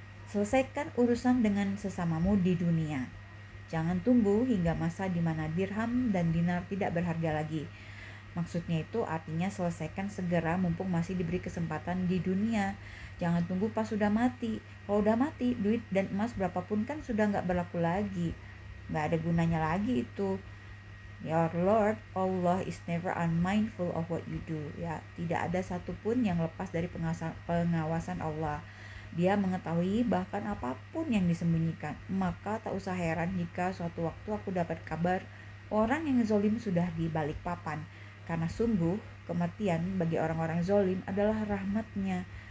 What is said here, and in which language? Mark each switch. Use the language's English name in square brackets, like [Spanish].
[Indonesian] Selesaikan urusan dengan sesamamu di dunia. Jangan tunggu hingga masa di mana dirham dan dinar tidak berharga lagi. Maksudnya itu artinya selesaikan segera mumpung masih diberi kesempatan di dunia. Jangan tunggu pas sudah mati. Kalau udah mati, duit dan emas berapapun kan sudah gak berlaku lagi. Gak ada gunanya lagi itu. [English] Your Lord Allah is never unmindful of what you do. [Indonesian] Ya, tidak ada satupun yang lepas dari pengawasan Allah. Dia mengetahui bahkan apapun yang disembunyikan. Maka tak usah heran jika suatu waktu aku dapat kabar orang yang zalim sudah di balik papan. Karena sungguh kematian bagi orang-orang zalim adalah rahmatnya.